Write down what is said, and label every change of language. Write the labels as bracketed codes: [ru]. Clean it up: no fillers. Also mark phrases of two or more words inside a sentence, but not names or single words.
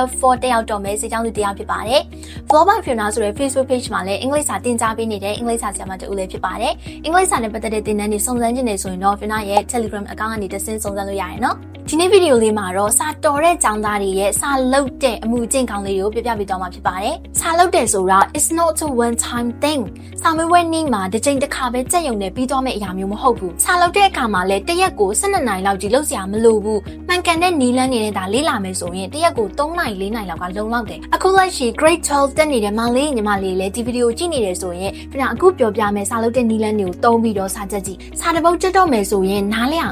[my] 4 တက်ရောက်တော့မယ်စစ်ကြောင်းသူတယောက်ဖြစ်ပါတယ်။ Vlog by Fiona ဆိုတဲ့ [en] Facebook page [my] မှာလည်းအင်္ဂလိပ်စာသင်ကြားပေးနေတဲ့အင်္ဂလိပ်စာဆရာမတူဦးလည်းဖြစ်ပါတယ်။အင်္ဂလိပ်စာနဲ့ပတ်သက်တဲ့သင်တန်းတွေစုံစမ်းခြင်းနေဆိုရင်တော့ Fiona ရဲ့ [en] Telegram account [my] ကနေတစ်ဆင့်စုံစမ်းလို့ရတယ်နော်။ဒီနေ့ဗီဒီယိုလေးမှာတော့စာတော်တဲ့ကျောင်းသားတွေရဲ့စာလုပ်တဲ့အမှုအကျင့်ကောင်းလေးတွေကိုပြပြပေးသွားမှာဖြစ်ပါတယ်။ စာလုပ်တယ်ဆိုတာ [en] it's not a one time thing [my] စာမွေးနေ့မှာတစ်ချိန်တစ်ခါပဲကြက်ရုံနဲ့ပြီးသွားမယ့်အရာမျိုးမဟုတ်ဘူး။စာလုပ်တဲ့အခါမှာလည်းတရက်ကို12နာရီလောက်ကြီးလုပ်စရာမလိုဘူး။မှန်ကန်တဲ့နီးလန်းနေတဲ့ဒါလေ့လာမယ်ဆိုရင်တရက်ကို3နာရီ4နာရီလော က်ကလုံလောက်တယ်။အခုလက်ရှိ grade 12တက်နေတဲ့မောင်လေးညီမလေးလည်းဒီဗီဒီယိုကြည့်နေတယ်ဆိုရင်ပြန်အခုပြောပြမယ်စာလုပ်တဲ့နီးလန်းတွေကိုတုံးပြီးတော့စာချက်ကြည့်။စာတစ်ပုဒ်ကြက်တော့မယ်ဆိုရင်နားလည်အောင်